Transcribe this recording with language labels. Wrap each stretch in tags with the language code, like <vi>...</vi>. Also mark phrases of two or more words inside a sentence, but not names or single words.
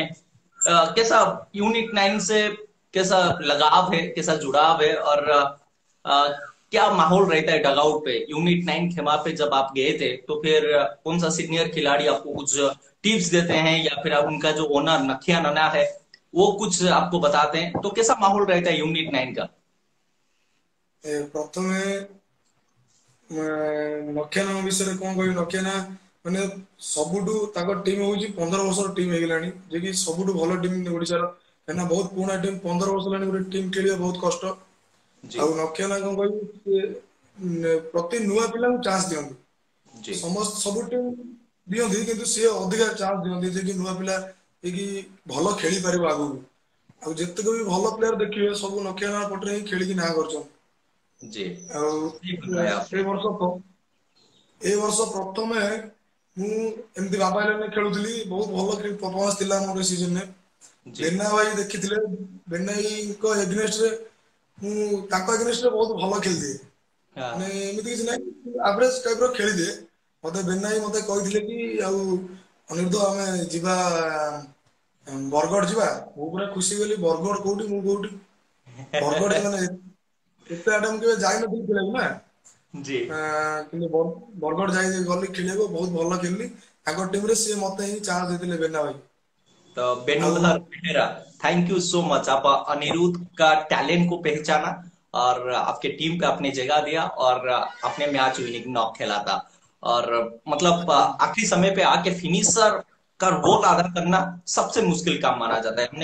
<hi>कैसा यूनिट 9 से कैसा लगाव है, कैसा जुड़ाव है और क्या माहौल रहता है डगआउट पे? यूनिट 9 खेमा पे जब आप गए थे तो फिर कौन सा सीनियर खिलाड़ी आपको कुछ टिप्स देते हैं, या फिर उनका जो ओनर नखिया नना है वो कुछ आपको बताते हैं, तो कैसा माहौल रहता है यूनिट 9 का?</hi> <or>प्रथमे ନଖିଆ ବିଷୟରେ କଣ କହିବି। ନଖିଆ ମାନେ ସବୁଠୁ ତାଙ୍କ ଟିମ୍ ହଉଛି 15 ବର୍ଷର ଟିମ୍ ହେଇଗଲାଣି, ଯେ କି ସବୁଠୁ ଭଲ ଟିମ୍ ଓଡିଶାର, କାହିଁକିନା ବହୁତ ପୁରୁଣା ଟିମ୍। 15 ବର୍ଷ ହେଲାଣି ଗୋଟେ ଟିମ୍ ଖେଳିବା ବହୁତ କଷ୍ଟ।</or> <hi>जी।</hi> <or>ଆଉ ନଖିଆ କଣ କହିବି, ସେ ପ୍ରତି ନୂଆ ପିଲାଙ୍କୁ ଚାନ୍ସ ଦିଅନ୍ତି।</or> <hi>जी।</hi> <or>ସମସ୍ତ ସବୁ ଟିମ୍ ଦିଅନ୍ତି, କିନ୍ତୁ ସିଏ ଅଧିକା ଚାନ୍ସ ଦିଅନ୍ତି ଯେ କି ନୂଆ ପିଲା କି ଭଲ ଖେଳିପାରିବ ଆଗକୁ। ଆଉ ଯେତେକ ବି ଭଲ ପ୍ଲେୟାର ଦେଖିବେ ସବୁ ନଖିଆ ପଟରେ ହିଁ ଖେଳିକି ନାଁ କରିଛନ୍ତି।</or> <hi>जी।</hi> <or>ଆଉ</or> <hi>सही बताया ଏ आपने।</hi> <or>ବର୍ଷ ଏ ବର୍ଷ ପ୍ରଥମେ ମୁଁ ଏମିତି ବାବା ଇଲେଭେନରେ ଖେଳୁଥିଲି, ବହୁତ ଭଲ ପରଫରମାନ୍ସ ଥିଲା ମୋର ଏ ସିଜନରେ।</or> <hi>जी।</hi> <or>ବେନା ଭାଇ ଦେଖିଥିଲେ, ବେନା ଭାଇଙ୍କ ଏଗନେଷ୍ଟରେ ମୁଁ ତାଙ୍କ ଏଗନେଷ୍ଟରେ ବହୁତ ଭଲ ଖେଳିଦିଏ। ମାନେ</or> <hi>हाँ।</hi> <or>ଏମିତି କିଛି ନାହିଁ, ଆଭରେଜ ଟାଇପର ଖେଳିଦିଏ। ମତେ ବେନା ଭାଇ ମତେ କହିଥିଲେ କି ଆଉ ଅନିରୁଦ୍ଧ ଆମେ ଯିବା ବରଗଡ଼ ଯିବା। ମୁଁ ପୁରା ଖୁସି ଗଲି, ବରଗଡ଼ କୋଉଠି ମୁଁ କୋଉଠି। ବରଗଡ଼ ମାନେ ଏତେ ଆଡେ ମୁଁ କେବେ ଯାଇନଥିଲି ଖେଳିବାକୁ ନା।</or> <hi>जी।</hi> <or>କିନ୍ତୁ ବରଗଡ଼ ଯାଇ ଗଲି ଖେଳିବାକୁ, ବହୁତ ଭଲ ଖେଳିଲି ତାଙ୍କ ଟିମରେ। ସିଏ ମତେ ହିଁ ଚାନ୍ସ ଦେଇଥିଲେ ବେନା ଭାଇ।</or> <hi>तो</hi> <or>ଆଉ</or> <hi>बेनुधर मेहरा,</hi> <en>thank you so much.</en> <hi>आप अनिरुद्ध का टैलेंट को पहचाना और आपके टीम पे अपनी जगह दिया, और अपने</hi> <en>match winning knock</en> <hi>खेला था। और मतलब आखिरी समय पे आके फिनिशर का रोल अदा करना सबसे मुश्किल काम माना जाता है।</hi>